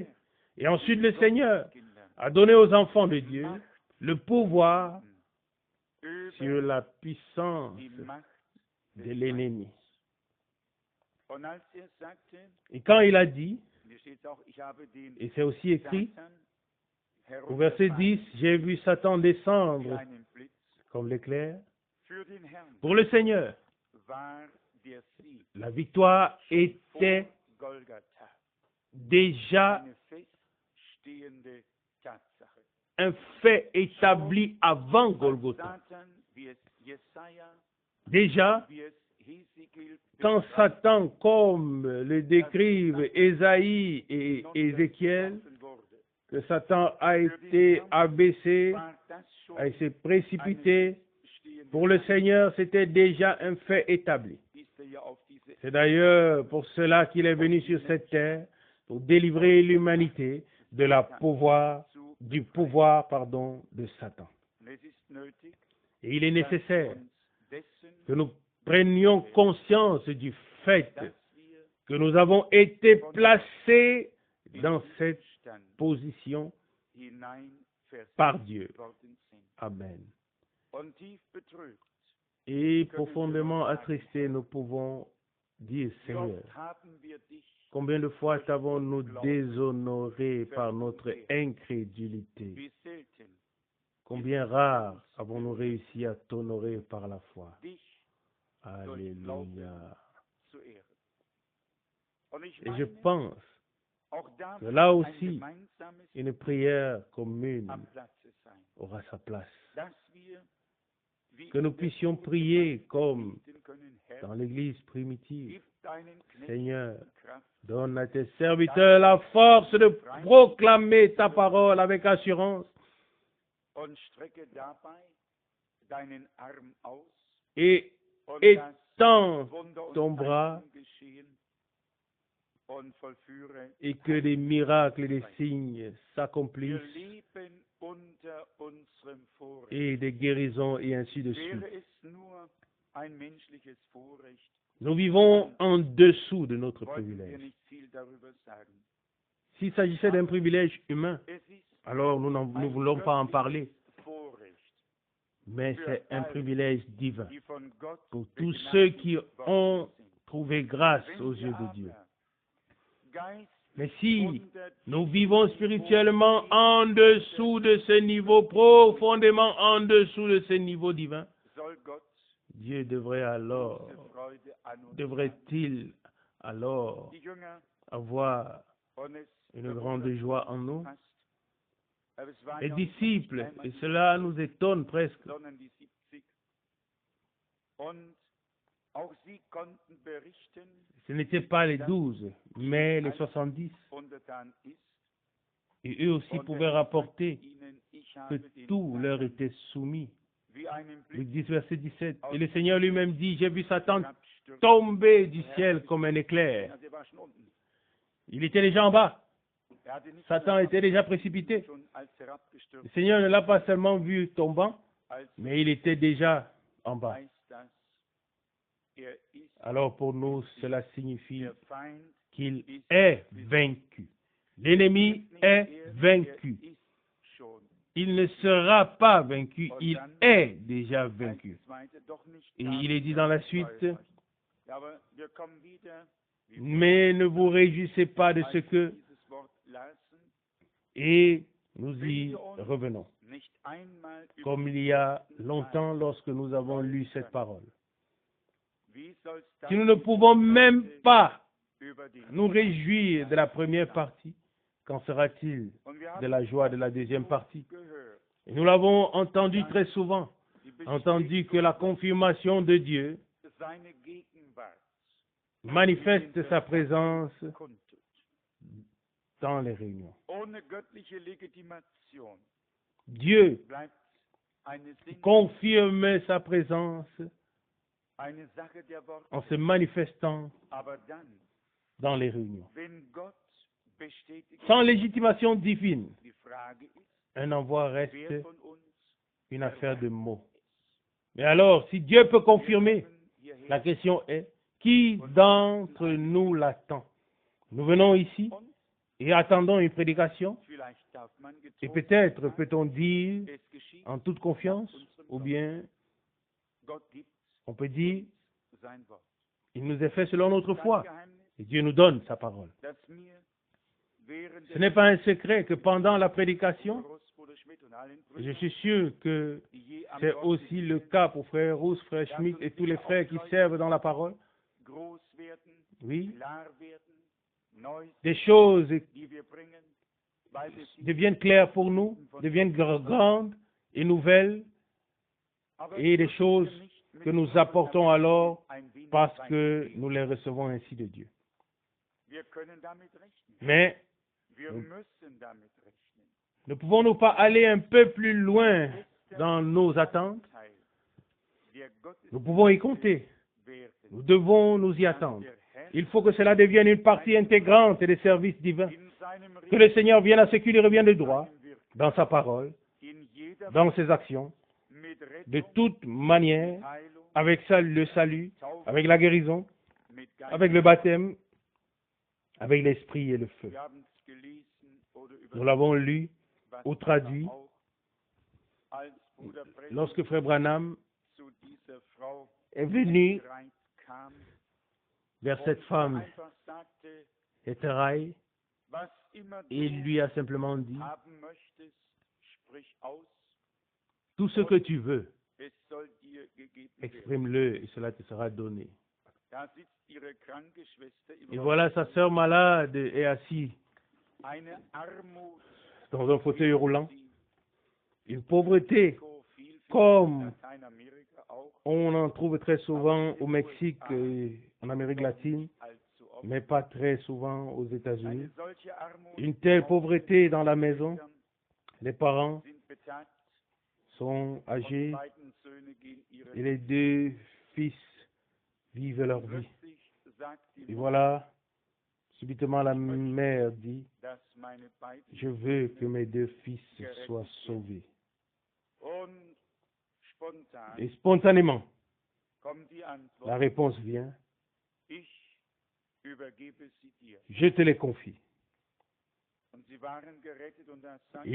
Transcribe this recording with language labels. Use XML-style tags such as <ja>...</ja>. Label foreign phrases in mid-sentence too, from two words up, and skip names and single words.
<fr>Et ensuite, le Seigneur</fr> <de>Kinder</de> <fr>a donné aux enfants de Dieu le pouvoir</fr> <de>über</de> <fr>sur la puissance</fr> <de>die Macht</de> <fr>de l'ennemi.</fr> <de>Und als sagte,</de> <fr>Et quand il a dit,</fr> <de>hier steht auch, ich habe den</de> <fr>et c'est aussi écrit</fr> <de>Satan</de> <fr>au verset 10, j'ai vu Satan</fr> <de>wie</de> <fr>descendre</fr> <de>einen Blitz.</de> <fr>comme l'éclair.</fr> <de>Für den Herrn</de> <fr>Pour le Seigneur,</fr> <de>war der Sieg</de> <fr>la victoire</fr> <de>vor</de> <fr>était</fr> <de>Golgatha</de> <fr>déjà</fr> <de>eine feststehende Tatsache.</de> <fr>un fait établi avant Golgotha.</fr> <de>Satan, wie es Jesaja,</de> <fr>Déjà,</fr> <de>wie es Hesekiel</de> <fr>quand</fr> <de>beschreibt,</de> <fr>Satan, comme le décrivent Ésaïe et Ézéchiel,</fr> <de>hinuntergeworfen wurde,</de> <fr>que Satan a été abaissé,</fr> <de>war das schon</de> <fr>a été précipité,</fr> <de>feststehende</de> <fr>pour le Seigneur, c'était déjà un fait établi.</fr> <de>ist ja auf diese</de> <fr>C'est d'ailleurs pour cela qu'il est venu sur cette terre, pour délivrer l'humanité de la du pouvoir de Satan.</fr> <de>Und es ist nötig,</de> <fr>Et il est nécessaire</fr> <de>uns dessen,</de> <fr>que nous prenions conscience du fait</fr> <de>dass wir</de> <fr>que nous avons été placés dans cette</fr> <de>Stand</de> <fr>position</fr> <de>hineinversetzt</de> <fr>par Dieu.</fr> <de>worden sind. Amen. Und tief betrübt,</de> <fr>Et profondément attristés, nous pouvons dire,</fr> <de>wie oft</de> <fr>Seigneur,</fr> <de>haben wir dich</de> <fr>combien de fois t'avons-nous déshonoré par notre incrédulité?</fr> <de>wie selten</de> <fr>Combien rare avons-nous réussi à t'honorer par la foi?</fr> <de>dich</de> <fr>Alléluia.</fr> <de>zu ehren. Und ich</de> <fr>Et je</fr> <de>meine,</de> <fr>pense</fr> <de>auch</de> <fr>que</fr> <de>dafür</de> <fr>là</fr> <de>ein</de> <fr>aussi,</fr> <de>gemeinsames</de> <fr>une prière commune</fr> <de>am Platze sein,</de> <fr>aura sa place.</fr> <de>dass wir wie</de> <fr>Que nous</fr> <de>in der</de> <fr>puissions</fr> <de>Urgemeinde</de> <fr>prier comme</fr> <de>beten können, Herr,</de> <fr>dans l'Église primitive.</fr> <de>gib deinen Knechten</de> <fr>Seigneur,</fr> <de>Kraft,</de> <fr>donne à tes serviteurs la force de proclamer ta parole avec assurance</fr> <de>und strecke dabei deinen Arm aus</de> <fr>et</fr> <de>und</de> <fr>étends</fr> <de>das Wunder und</de> <fr>ton bras</fr> <de>Zeichen geschehen und vollführe.</de> <fr>et que des miracles et des signes</fr> <de>Wir</de> <fr>s'accomplissent</fr> <de>leben unter unserem Vorrecht.</de> <fr>et des guérisons et ainsi de suite.</fr> <de>Wäre es nur ein menschliches Vorrecht,</de> <fr>Nous vivons en dessous de notre</fr> <de>wollten wir</de> <fr>privilège.</fr> <de>nicht viel darüber sagen.</de> <fr>S'il s'agissait d'un privilège humain,</fr> <de>Es ist</de> <fr>alors nous ne voulons pas en parler,</fr> <de>Vorrecht,</de> <fr>mais c'est un privilège divin</fr> <de>die von Gott</de> <fr>pour tous ceux qui</fr> <de>begnadigt</de> <fr>ont</fr> <de>worden sind.</de> <fr>trouvé grâce</fr> <de>Wenn</de> <fr>aux</fr> <de>wir</de> <fr>yeux de Dieu.</fr> <de>aber geistlich</de> <fr>Mais si</fr> <de>unter</de> <fr>nous vivons spirituellement en dessous de ce niveau, profondément en dessous de ce niveau divin,</fr> <de>soll Gott</de> <fr>Dieu devrait alors,</fr> <de>große Freude an uns haben.</de> <fr>devrait-il alors</fr> <de>die Jünger</de> <fr>avoir</fr> <de>und es</de> <fr>une grande joie en nous.</fr> <de>fast. Aber es waren</de> <fr>Les</fr> <de>ja</de> <fr>disciples,</fr> <de>nicht einmal</de> <fr>et</fr> <de>die</de> <fr>cela nous étonne presque,</fr> <de>sondern die 70. Und auch sie konnten berichten,</de> <fr>ce n'étaient pas les 12, mais les 70.</fr> <de>untertan ist.</de> <fr>Et eux aussi</fr> <de>Und</de> <fr>pouvaient</fr> <de>er</de> <fr>rapporter</fr> <de>ihnen, ich</de> <fr>que</fr> <de>habe den</de> <fr>tout leur</fr> <de>Satan</de> <fr>était soumis.</fr> <de>wie einen</de> <fr>Luc</fr> <de>Blitz</de> <fr>10, verset 17. Et le Seigneur lui-même dit, j'ai vu Satan</fr> <de>herabstürzen.</de> <fr>tomber du ciel comme un éclair.</fr> <de>Also er war schon unten.</de> <fr>Il était déjà en bas.</fr> <de>Er hatte nicht</de> <fr>Satan</fr> <de>nur</de> <fr>était déjà précipité.</fr> <de>schon als</de> <fr>Le</fr> <de>herabgestürzt,</de> <fr>Seigneur ne l'a pas seulement vu tombant,</fr> <de>als</de> <fr>mais il était déjà en bas.</fr> <de>weiß das, er ist</de> <fr>Alors pour nous, cela signifie</fr> <de>der Feind,</de> <fr>qu'il est vaincu. L'ennemi est vaincu.</fr> <de>ist schon.</de> <fr>Il ne sera pas vaincu, il est déjà</fr> <de>Als</de> <fr>vaincu.</fr> <de>Zweite doch nicht</de> <fr>Et</fr> <de>ganz</de> <fr>il est dit dans la suite,</fr> <de>erfolgreich. Ja, aber wir kommen wieder, wie wir</de> <fr>mais ne vous réjouissez pas de</fr> <de>als</de> <fr>ce que,</fr> <de>dieses Wort lasen,</de> <fr>et nous y revenons,</fr> <de>nicht einmal über</de> <fr>comme il y a longtemps lorsque nous avons lu cette parole.</fr> <de>wie soll's dann</de> <fr>Si nous ne pouvons même pas</fr> <de>über die</de> <fr>nous réjouir de la première partie, qu'en sera-t-il</fr> <de>Und wir</de> <fr>de</fr> <de>haben</de> <fr>la joie de la deuxième partie?</fr> <de>gehört,</de> <fr>Et nous l'avons entendu très souvent,</fr> <de>die</de> <fr>entendu que la confirmation de Dieu</fr> <de>seine Gegenwart</de> <fr>manifeste sa présence</fr> <de>kundtut.</de> <fr>dans les réunions.</fr> <de>Ohne göttliche Legitimation</de> <fr>Dieu</fr> <de>bleibt eine Sinn,</de> <fr>confirme sa présence</fr> <de>eine Sache der Worte.</de> <fr>en se manifestant</fr> <de>Aber dann,</de> <fr>dans les réunions.</fr> <de>wenn Gott bestätigt,</de> <fr>Sans légitimation divine,</fr> <de>die Frage ist,</de> <fr>un envoi</fr> <de>wer</de> <fr>reste</fr> <de>von uns</de> <fr>une affaire de mots. Mais alors, si Dieu peut confirmer,</fr> <de>hierher</de> <fr>la question est, qui d'entre nous l'attend? Nous venons ici</fr> <de>und</de> <fr>et attendons une prédication,</fr> <de>vielleicht darf man</de> <fr>et</fr> <de>getrost</de> <fr>peut-être</fr> <de>sein,</de> <fr>peut-on dire</fr> <de>es geschieht,</de> <fr>en toute confiance, ou bien</fr> <de>Gott gibt</de> <fr>on peut dire,</fr> <de>sein Wort.</de> <fr>il nous est fait selon notre</fr> <de>Kein</de> <fr>foi,</fr> <de>Geheimnis,</de> <fr>et Dieu nous donne sa parole.</fr> <de>dass mir während</de> <fr>Ce n'est pas un secret que pendant la prédication,</fr> <de>Großbruder Schmidt und allen</de> <fr>et je</fr> <de>Brüdern,</de> <fr>suis sûr que</fr> <de>die je am</de> <fr>c'est</fr> <de>Wort</de> <fr>aussi le cas pour frère Rousse, frère Schmidt et tous les frères qui servent dans la parole,</fr> <de>groß werden,</de> <fr>oui,</fr> <de>klar werden, neu,</de> <fr>des choses</fr> <de>die wir bringen, weil wir sie</de> <fr>deviennent claires pour nous, deviennent grandes et nouvelles,</fr> <de>aber</de> <fr>et des choses</fr> <de>nicht mit</de> <fr>que nous apportons alors</fr> <de>ein wenig</de> <fr>parce</fr> <de>sein.</de> <fr>que nous les recevons ainsi de Dieu.</fr> <de>Wir können damit rechnen.</de> <fr>Mais</fr> <de>Wir müssen damit rechnen.</de> <fr>ne pouvons-nous pas aller un peu plus loin dans nos attentes?</fr> <de>Teil der</de> <fr>Nous pouvons y compter.</fr> <de>Gotteswerden,</de> <fr>Nous devons nous y attendre.</fr> <de>der Herr</de> <fr>Il faut que cela devienne une partie intégrante des services divins.</fr> <de>in seinem</de> <fr>Que le Seigneur vienne à ce qui lui revient de droit, dans sa parole,</fr> <de>in jeder</de> <fr>dans ses actions,</fr> <de>mit</de> <fr>de</fr> <de>Rettung,</de> <fr>toute manière,</fr> <de>Heilung,</de> <fr>avec ça, le salut,</fr> <de>Taufe,</de> <fr>avec la guérison,</fr> <de>mit Geist.</de> <fr>avec le baptême, avec l'esprit et le feu.</fr> <de>Wir haben es gelesen oder</de> <fr>Nous l'avons lu</fr> <de>was</de> <fr>ou traduit</fr> <de>auch als Bruder Brennan</de> <fr>lorsque Frère Branham</fr> <de>zu dieser Frau</de> <fr>est venu</fr> <de>bereit kam</de> <fr>vers cette femme,</fr> <de>einfach sagte,</de> <fr>Hétéraï,</fr> <de>was immer</de> <fr>et il</fr> <de>du</de> <fr>lui a simplement dit,</fr> <de>haben möchtest, sprich aus,</de> <fr>tout ce que tu veux,</fr> <de>es soll dir gegeben werden.</de> <fr>exprime-le et cela te sera donné.</fr> <de>Da sitzt ihre kranke Schwester im</de> <fr>Et voilà, sa sœur malade est assise</fr> <de>Eine Armut,</de> <fr>dans un fauteuil roulant.</fr> <de>die</de> <fr>Une pauvreté</fr> <de>viel</de> <fr>comme</fr> <de>Lateinamerika auch</de> <fr>on en trouve très souvent au Mexique et en Amérique latine,</fr> <de>allzu oft.</de> <fr>mais pas très souvent aux États-Unis.</fr> <de>Eine solche Armut</de> <fr>Une telle pauvreté dans la maison,</fr> <de>Eltern</de> <fr>les parents</fr> <de>sind betagt,</de> <fr>sont</fr> <de>und</de> <fr>âgés</fr> <de>beiden Söhne gehen ihre</de> <fr>et les deux fils vivent leur vie.</fr> <de>Plötzlich sagt die</de> <fr>Et</fr> <de>Mutter,</de> <fr>voilà, subitement la mère dit,</fr> <de>dass meine beiden</de> <fr>je veux que mes deux fils soient sauvés.</fr> <de>und spontan</de> <fr>Et spontanément,</fr> <de>kommt die Antwort,</de> <fr>la réponse vient,</fr> <de>ich übergebe sie dir.</de> <fr>je te les confie.</fr> <de>Und sie waren gerettet und das sagt</de>